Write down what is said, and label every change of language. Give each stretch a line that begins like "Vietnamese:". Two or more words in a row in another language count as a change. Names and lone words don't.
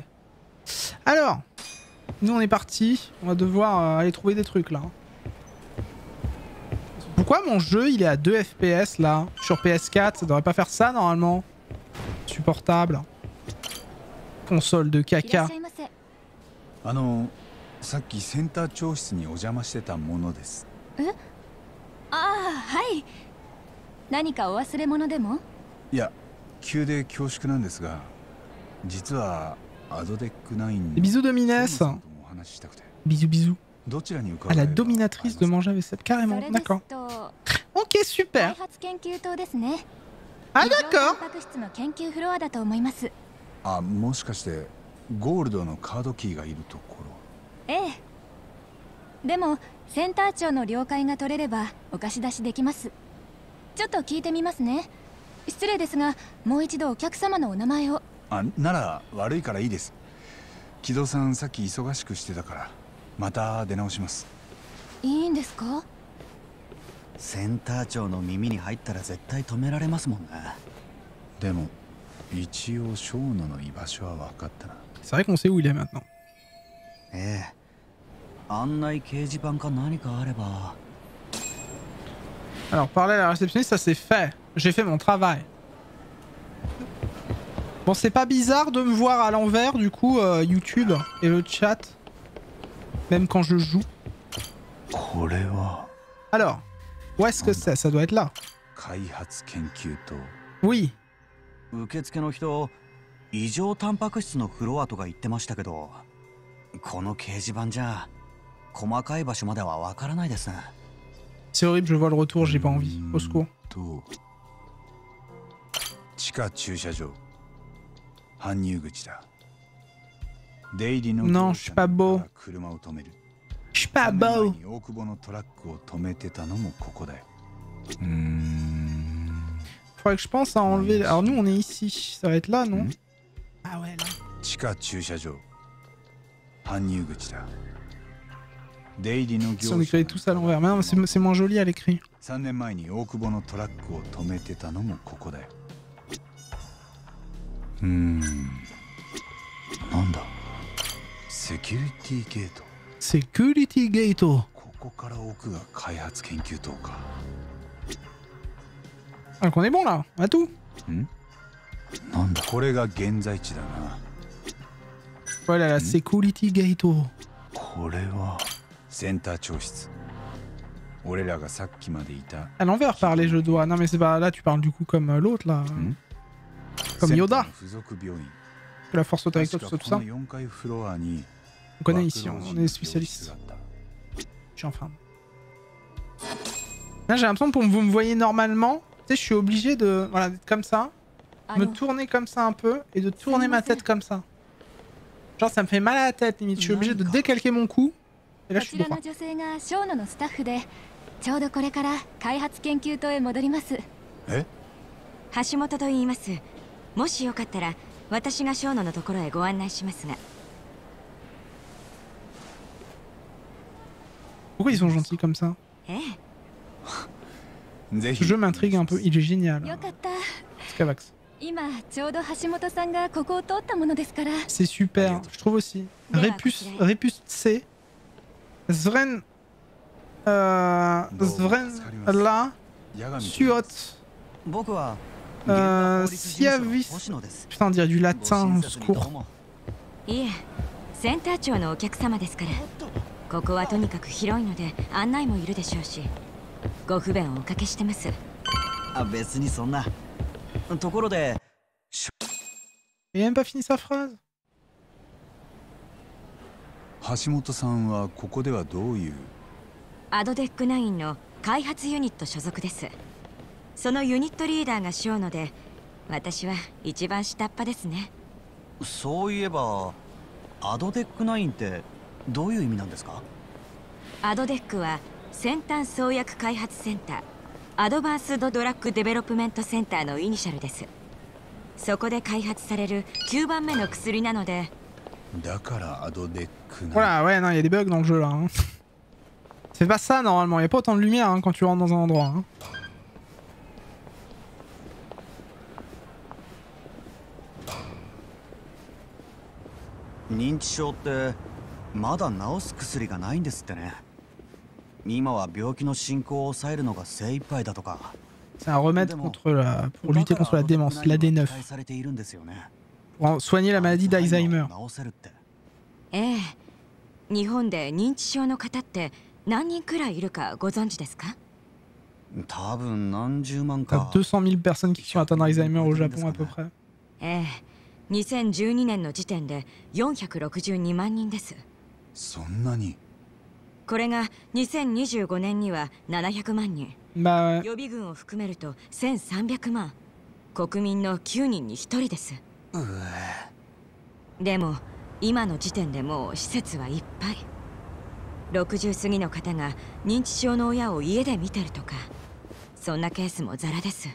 French: Alors, nous on est parti. On va devoir aller trouver des trucs là. Pourquoi mon jeu il est à 2 FPS là? Sur PS4, ça devrait pas faire ça normalement. Supportable. Console de caca.
Japanese: さっきセンター長室にお邪魔してたものです。ああ、はい。何かお忘れ物でも？いや、急で恐縮なんですが、実はアドデック9
French: Bisous Dominès. Bisous bisous. À la dominatrice de manger avec cette carrément. D'accord. Ok, super. Ah d'accord.
Japanese: あ、もしかしてゴールドのカードキーがいるところ。ええ。でもセンター長の了解が取れればお貸し出しできます。ちょっと聞いてみますね。失礼ですが、もう一度お客様のお名前を。あ、なら悪いからいいです。木戸さんさっき忙しくしてたからまた出直します。いいんですか？センター長の耳に入ったら絶対止められますもんね。でも一応ショーノの居場所は分かったな。
French: C'est vrai qu'on sait où il est maintenant.
Japanese: ええ。案内掲示板か何かあれば。
French: Alors parler à la réceptionniste, ça c'est fait. J'ai fait mon travail. Bon, c'est pas bizarre de me voir à l'envers du coup YouTube et le chat, même quand je joue. Alors, où est-ce que c'est? Ça doit être là. Oui.
Japanese: 受付の人、異常タンパク質のフロアとか言ってましたけど、この掲示板じゃ細かい場所まではわからないです。
French: C'est horrible, je vois le retour, j'ai pas envie. Au secours.
Japanese: 地下駐車場。搬入口だ。出入りの
French: Non, je suis pas beau.
Japanese: 車を止める。
French: Je suis pas beau.
Japanese: 大久保のトラックを止めてたのもここだよ。
French: Faudrait que je pense à enlever. Alors nous on est ici, ça va être là, non? Ah ouais là.
Japanese: 地下駐車場。搬入口だ。出入りの業者。
French: Si on écrivait tous à l'envers, mais non, c'est moins joli à l'écrit.
Japanese: 3 年前に大久保のトラックを止めてたのもここだよ。なんだ。セキュリティゲート。セキュリティゲート。ここから奥が開発研究棟か。
French: Donc on est bon là, on a tout.
Japanese: なんだ。これが現在地だな。
French: Voilà la
English: security gate.
Japanese: これはセンター長室。俺らがさっきまでいた。
French: À l'envers parler je dois. Non mais c'est pas là, tu parles du coup comme l'autre là. Comme Yoda. Que la force saute avec toi, tout ça, tout ça. On connaît ici, on est spécialistes. Je suis en train. Là j'ai l'impression que vous me voyez normalement, tu sais, je suis obligé de, voilà, d'être comme ça, me tourner comme ça un peu et de tourner ma tête comme ça. Genre ça me fait mal à la tête limite, je suis obligé de décalquer mon cou et là je suis droit.
Japanese: ちょうどこれから開発研究棟へ戻ります。え？橋本と言います。もしよかったら私が小野のところへご案内しますが。
French: Pourquoi ils sont gentils comme ça?
Japanese: ええ。
French: Ce jeu m'intrigue un peu, il est génial.
Japanese: よかった。 Scavax. 今ちょうど橋本さんがここを通ったものですから。
French: C'est super, je trouve aussi. Repus C. Zvren là. Suot. Siavis. Putain, on dirait du latin, au secours.
Japanese: いえ、センター長のお客様ですから。ここはとにかく広いので案内もいるでしょうし、ご不便をおかけしてます。あ、別にそんな。ところで。
French: Il a même pas fini sa phrase.
Japanese: 橋本さんはここではどういう？アドデック9の開発ユニット所属です。そのユニットリーダーが小野で、私は一番下っ端ですね。そういえば、アドデック9ってどういう意味なんですか？アドデックは先端創薬開発センター、アドバンスドドラッグデベロップメントセンターのイニシャルです。そこで開発される9番目の薬なので、
French: Voilà, ouais, non, il y a des bugs dans le jeu là. Hein. C'est pas ça normalement, il n'y a pas autant de lumière hein, quand tu rentres dans un endroit. Hein. C'est un remède contre pour lutter contre la démence, l'AD9. Pour soigner la maladie d'Alzheimer.
Japanese: 日本で認知症の方って何人くらいいるかご存知ですか？多分何十万
French: か。200 000 personnes qui sont atteintes d'Alzheimer au Japon à peu près.
Japanese: 2012 年の時点で462万人です。そんなに。これが2025年には700万人。予備軍を含めると1300万。国民の9人に1人です。でも今の時点でもう施設はいっぱい。60過ぎの方が認知症の親を家で見てるとか、そんなケースもザラです。